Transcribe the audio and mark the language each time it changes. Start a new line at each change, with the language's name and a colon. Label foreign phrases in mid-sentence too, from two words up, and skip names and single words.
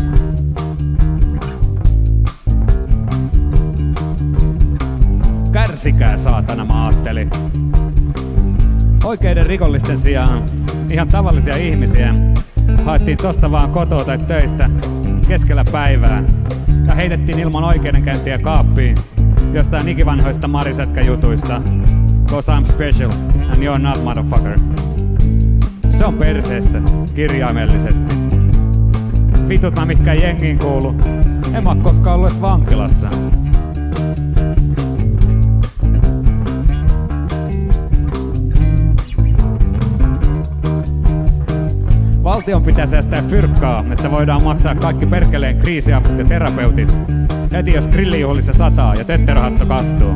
Finnish: Kärsikää saatana, mä ajattelin. Oikeiden rikollisten sijaan ihan tavallisia ihmisiä haettiin tosta vaan kotoa tai töistä keskellä päivää ja heitettiin ilman oikeudenkäyntiä kaappiin jostain ikivanhoista marisetka-jutuista.
English: Cause I'm special and you're not, motherfucker.
Finnish: Se on perseestä, kirjaimellisesti. Vitut mä mitkään jengiin kuulu. En mä oo koskaan ollut edes vankilassa. Valtion pitää säästää fyrkkaa, että voidaan maksaa kaikki perkeleen kriisiaput ja terapeutit heti jos grillijuhlissa sataa ja tötteröhatto kastuu.